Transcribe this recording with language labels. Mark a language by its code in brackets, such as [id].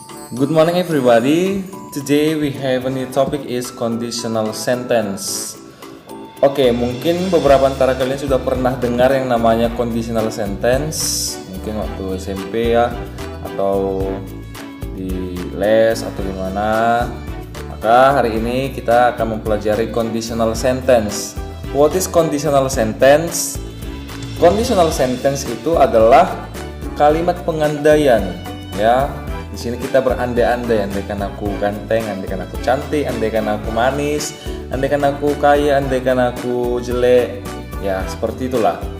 [en] Good morning everybody. Today we have a new topic is conditional sentence. [id] Oke, mungkin beberapa antara kalian sudah pernah dengar yang namanya conditional sentence, mungkin waktu SMP ya, atau di les atau di mana. Maka hari ini kita akan mempelajari conditional sentence. [en] What is conditional sentence? [id] Conditional sentence itu adalah kalimat pengandaian, ya. Di sini kita berandai-andai, andaikan aku ganteng, andaikan aku cantik, andaikan aku manis, andaikan aku kaya, andaikan aku jelek, ya seperti itulah.